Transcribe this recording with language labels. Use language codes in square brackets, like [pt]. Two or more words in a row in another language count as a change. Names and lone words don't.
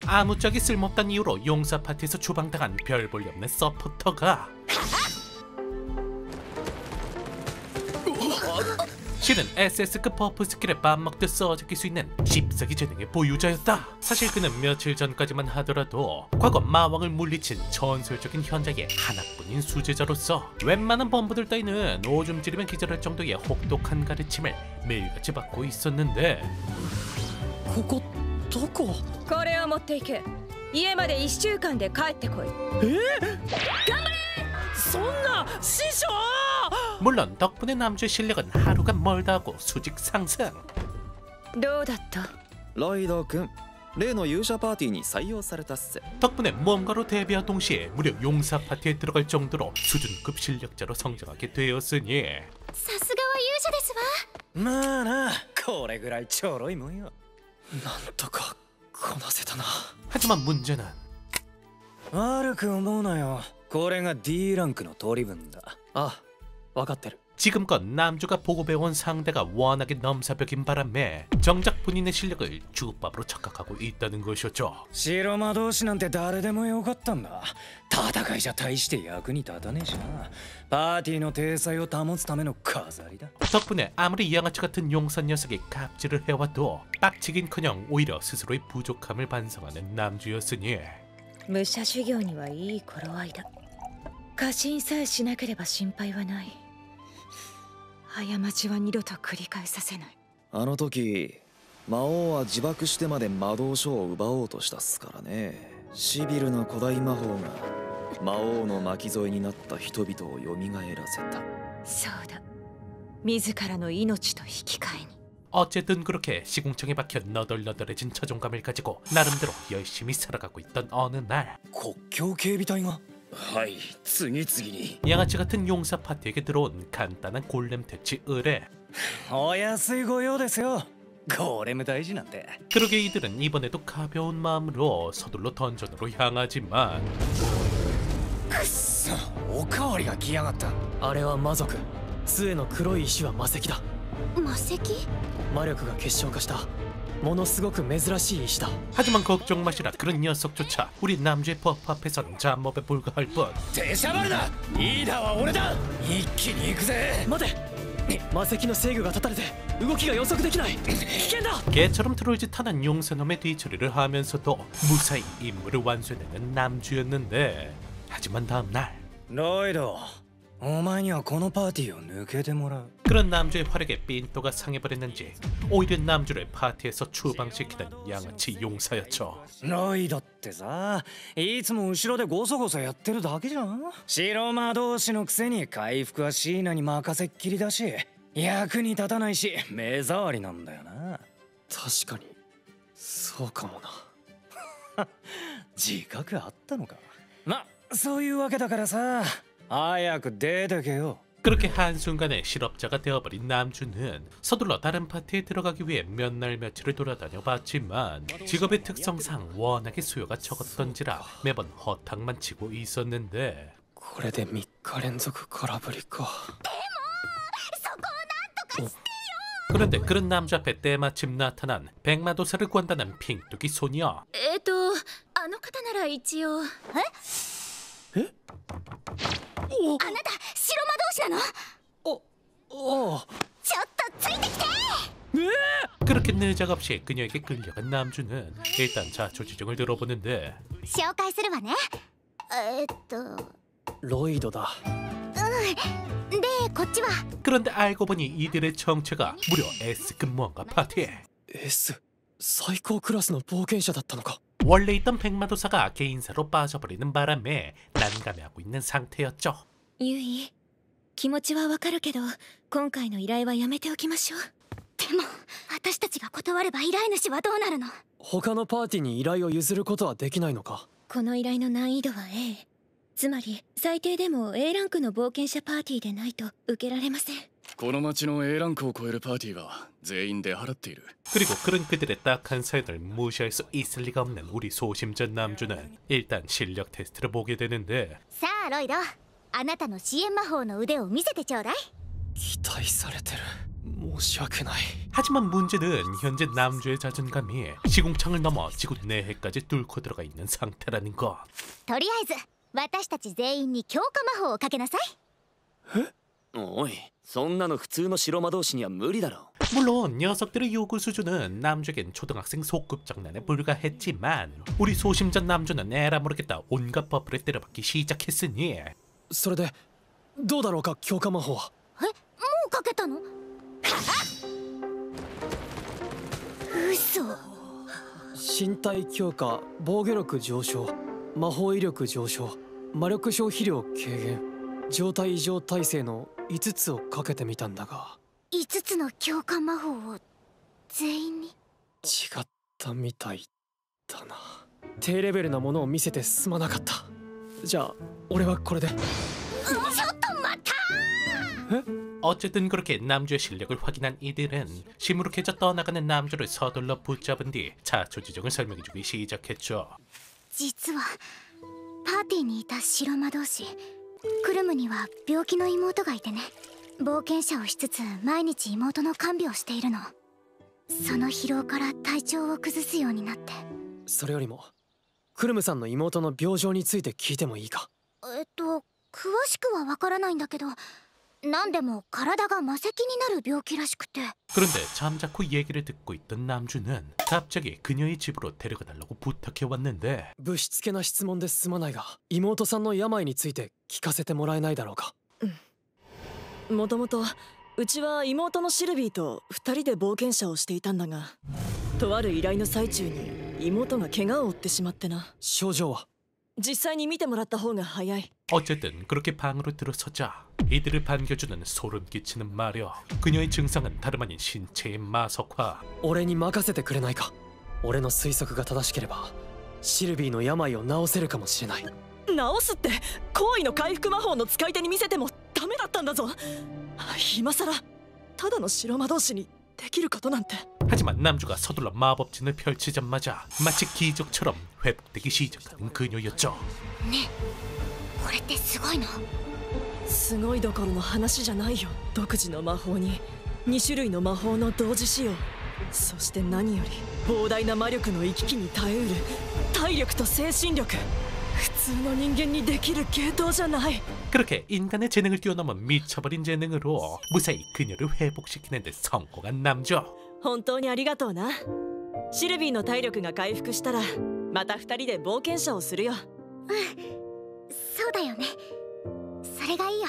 [ko] 아무짝에 쓸모없다는 이유로 용사 파티에서 추방당한 별 볼 일 없는 서포터가 실은 SS급 버프 스킬에 맘먹듯 써제낄 수 있는 씹새기 재능의 보유자였다. 사실 그는 며칠 전까지만 하더라도 과거 마왕을 물리친 전설적인 현자의 하나뿐인 수제자로서 웬만한 범부들 따위는 오줌 지르면 기절할 정도의 혹독한 가르침을 매일같이 받고 있었는데 [ja] ここどここれを持っていけ。家まで1週間で帰ってこい。そんな師匠 [ko] 물론 덕분에 남주의 실력은 하루가 멀다 하고 수직 상승. [ja] どうだった？ライダー君、例の勇者パーティーに採用されたっす。 [ko] 덕분에 모험가로 데뷔와 동시에 무려 용사 파티에 들어갈 정도로 수준급 실력자로 성장하게 되었으니 [ja] さすがは勇者ですわ。まあな、これぐらいちょろいもんよ。なんとかこなせたな。 [ko] 하지만 문제는 [ja] 悪く思うなよ。これが D ランクの取り分だ。あ、わかってる。 [ko] 지금껏 남주가 보고배운 상대가 워낙에 넘사벽인 바람에 정작 본인의 실력을 주밥으로 착각하고 있다는 것이었죠. [ja] 白魔導士なんて誰でもよかったんだ。戦いじゃ大して役に立たねえしな。パーティーの体裁を保つための飾りだ。 [ko] 덕분에 아무리 양아치 같은 용사 녀석이 갑질을 해와도 빡치긴커녕 오히려 스스로의 부족함을 반성하는 남주였으니 [ja] 武者修行にはいい頃合いだ。過信さえしなければ心配はない。過ちは二度と繰り返させない。あの時魔王は自爆してまで魔導書を奪おうとしたっすからね。シビルな古代魔法が魔王の巻き添えになった人々を蘇らせた。そうだ。自らの命と引き換えに。 [ko] 어쨌든 그렇게 시궁창에 박혀 너덜너덜해진 자존감을 가지고 나름대로 열심히 살아가고 있던 어느 날 [ja] 国境警備隊が。はい、次々に。 [ko] 양아치 같은 용사 파티에게 들어온 간단한 골렘 퇴치 의뢰. [ja] お安いご用ですよ。ゴーレム大事なんて。 [ko] 그러게 이들은 이번에도 가벼운 마음으로 서둘러 던전으로 향하지만 [ja] くっそ、おかわりが来やがった。あれは魔族。杖の黒い石は魔石だ。魔石？魔力が結晶化したものすごく珍しい石だ。 [ko] 하지만 걱정 마시라. 그런 녀석조차 우리 남주의 버프 앞에선 잡몹에 불과할 뿐. [ja] 出しゃばるな。リーダーは俺だ。一気に行くぜ。待て。魔石の制御が断たれて動きが予測できない。危険だ。 [ko] 개처럼 트롤짓하는 용사놈의 뒤처리를 하면서도 무사히 임무를 완수해내는 남주였는데 하지만 다음날 [ja] ロイド、お前にはこのパーティーを抜けてもらう。 [ko] 그런 남주의 활약에 삔또가 상해버렸는지 오히려 남주를 파티에서 추방시키는 양아치 용사였죠. [ja] ロイドってさ、いつも後ろでゴソゴソやってるだけじゃん。白魔導士のくせに回復はシーナに任せっきりだし、役に立たないし目障りなんだよな。確かにそうかもな。自覚あったのか。ま、そういうわけだからさ、早く出てけよ。 [ko] 그렇게 한순간에 실업자가 되어버린 남주는 서둘러 다른 파티에 들어가기 위해 몇 날 며칠을 돌아다녀 봤지만 직업의 특성상 워낙에 수요가 적었던지라 매번 허탕만 치고 있었는데 [ja] これで3日連続空振りか。 [ko] 그런데 그런 남주 앞에 때마침 나타난 백마도사를 구한다는 핑뚜기 소녀. [ja] あの方なら一応。え？お、あなた白魔導士なの？お、ちょっとついてきて。 [ko] 그렇게 느작없이 그녀에게 끌려간 남주는 일단 자초지종을 들어보는데 [ja] 紹介するわね。ロイドだ。で、こっちは。 [ko] 그런데 알고 보니 이들의 정체가 무려 S급 무언가 파티에 [ja] S 最高クラスの冒険者だったのか。 [ko] 원래 있던 백마도사가 개인사로 빠져버리는 바람에 난감해하고 있는 상태였죠. [ja] ユイ、気持ちはわかるけど、今回の依頼はやめておきましょう。でも、私たちが断れば依頼主はどうなるの？他のパーティーに依頼を譲ることはできないのか。この依頼の難易度は A。つまり最低でも A ランクの冒険者パーティーでないと受けられません。この町の A ランクを超えるパーティーは全員出払っている。 [ko] 그리고 그런 그들의 딱한 사연을 무시할 수 있을 리가 없는 우리 소심전 남주는 일단 실력 테스트를 보게 되는데 [ja] さあロイド、あなたの支援魔法の腕を見せてちょうだい。期待されてる。申し訳ない。 [ko] 하지만 문제는 현재 남주의 자존감이 시궁창을 넘어 지구 내해까지 뚫고 들어가 있는 상태라는 것. [ja] とりあえず私たち全員に強化魔法をかけなさい。おい、そんなの普通の白魔導士には無理だろ。 [ko] 물론 녀석들의 요구 수준은 남주에겐 초등학생 소꿉장난에 불과했지만 우리 소심전 남주는 에라 모르겠다 온갖 버프를 때려박기 시작했으니 [ja] それでどうだろうか、強化魔法は。え、もうかけたの？嘘。身体強化、防御力上昇、魔法威力上昇、魔力消費量軽減、状態異常耐性の5つをかけてみたんだが、 5つの強化魔法を全員に？違ったみたいだな。低レベルなものを見せてすまなかった。じゃあ俺はこれで。ちょっと待った。 [ko] 어쨌든 그렇게 남주의 실력을 확인한 이들은 시무룩해져 떠나가는 남주를 서둘러 붙잡은 뒤 자초지종을 설명해주기 시작했죠. [ja] 実はパーティーにいた白魔導士クルムには病気の妹がいてね。冒険者をしつつ毎日妹の看病をしているの。その疲労から体調を崩すようになって。それよりもクルムさんの妹の病状について聞いてもいいか。詳しくはわからないんだけど、何でも体が魔石になる病気らしくて。 [ko] 그런데 잠자코 얘기를 듣고 있던 남주는 갑자기 그녀의 집으로 데려가달라고 부탁해왔는데 [ja] ぶしつけな質問ですまないが、妹さんの病について聞かせてもらえないだろうか。もともとうちは妹のシルビーと2人で冒険者をしていたんだが、とある依頼の最中に妹が怪我を負ってしまってな。症状は？実際に見てもらった方が早い。 [ko] 어쨌든 그렇게 방으로 들어서자 이들을 반겨주는 소름 끼치는 마력. 그녀의 증상은 다름 아닌 신체의 마석화. [ja] 俺に任せてくれないか。俺の推測が正しければシルビーの病を治せるかもしれない。治すって行為の回復魔法の使い手に見せてもダメだったんだぞ。今さらただの白魔導士にできることなんて。 [ko] 하지만 남주가 서둘러 마법진을 펼치자마자 마치 기적처럼 회복되기 시작하는 그녀였죠. [ja] ねえ、これってすごいの？すごいどころの話じゃないよ。独自の魔法に2種類の魔法の同時使用、そして何より膨大な魔力の行き来に耐えうる体力と精神力。普通の人間にできる系統じゃない。 [ko] 그렇게 인간의 재능을 뛰어넘은 미쳐버린 재능으로 무사히 그녀를 회복시키는 데 성공한 남주. [ja] 本当にありがとうな。シルビーの体力が回復したらまた2人で冒険者をするよ。そうだよね。それがいいよ。